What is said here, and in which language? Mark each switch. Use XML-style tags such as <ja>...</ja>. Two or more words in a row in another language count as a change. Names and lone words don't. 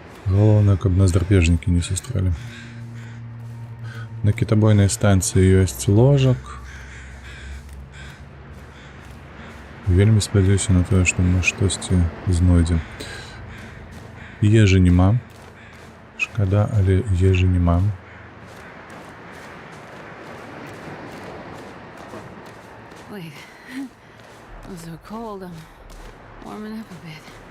<be>Галоўнае, каб нас драпежнікі не сустрэлі. На кітабойнай станцыі ёсць ложак. Вельмі спадзяюся на тое, што мы штосьці знойдзем. Ежы няма. Шкада, але ежы няма.</be> <en>Wait. I'm so cold. I'm warming up a bit.</en>